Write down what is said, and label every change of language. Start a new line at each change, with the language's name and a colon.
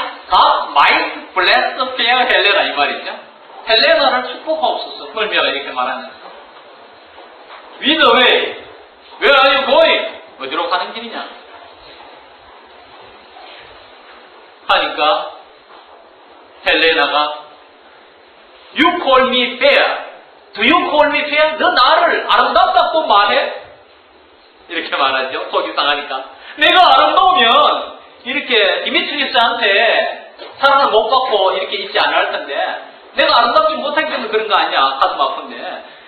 English: God might bless the fair 헬레나
Korean: 이 말이죠. 헬레나를 축복하옵소서. 헐미아가 이렇게 말하면서
English: With the way. Where are you going?
Korean: 어디로 가는 길이냐? 하니까
English: 헬레나가 You call me fair. Do you call me fair?
Korean: 너 나를 아름답다고 말해? 이렇게 말하죠. 속이 상하니까. 내가 아름다우면 이렇게 디미트리스한테 사랑을 못 받고 이렇게 있지 않을 텐데 내가 아름답지 못하기 때문에 그런 거 아니야. 가슴 아픈데.